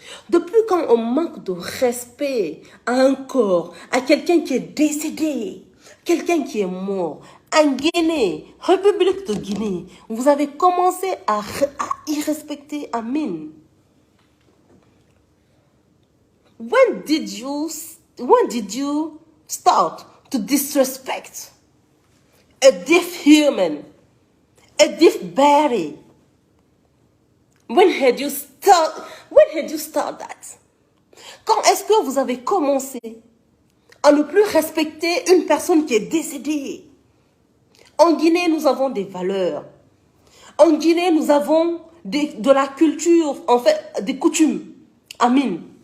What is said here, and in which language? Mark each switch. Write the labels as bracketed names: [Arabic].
[French] Depuis quand on manque de respect à un corps, à quelqu'un qui est décédé, quelqu'un qui est mort? En Guinée, République de Guinée, vous avez commencé à y respecter Amin. [English] When did you start to disrespect a deaf human, a deaf body? When had you start that? [French] Quand est-ce que vous avez commencé à ne plus respecter une personne qui est décédée? En Guinée, nous avons des valeurs. En Guinée, nous avons de la culture, en fait, des coutumes. Amin.